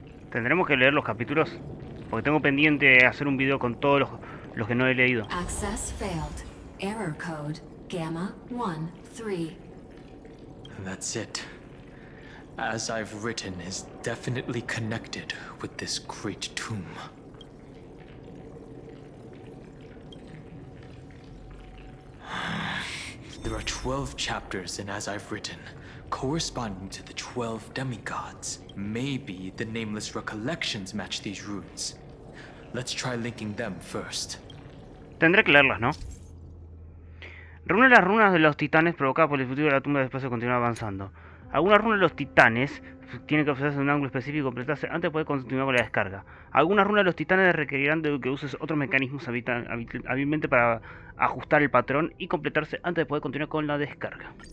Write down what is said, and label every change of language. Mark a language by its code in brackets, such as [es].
[es] Tendremos que leer los capítulos, porque tengo pendiente hacer un video con todos los que no he leído. [en] Access failed. Error code Gamma 1 3. That's it. As I've written is definitely connected with this great tomb. There are 12 chapters in As I've Written, corresponding to the 12 demigods. Maybe the nameless recollections match these runes. Let's try linking them first. [es] Tendré que leerlas, ¿no? Reúne las runas de los titanes provocadas por el futuro de la tumba después de continuar avanzando. Algunas runas de los titanes tienen que ofrecerse en un ángulo específico y completarse antes de poder continuar con la descarga. Algunas runas de los titanes requerirán de que uses otros mecanismos hábilmente para ajustar el patrón y completarse antes de poder continuar con la descarga.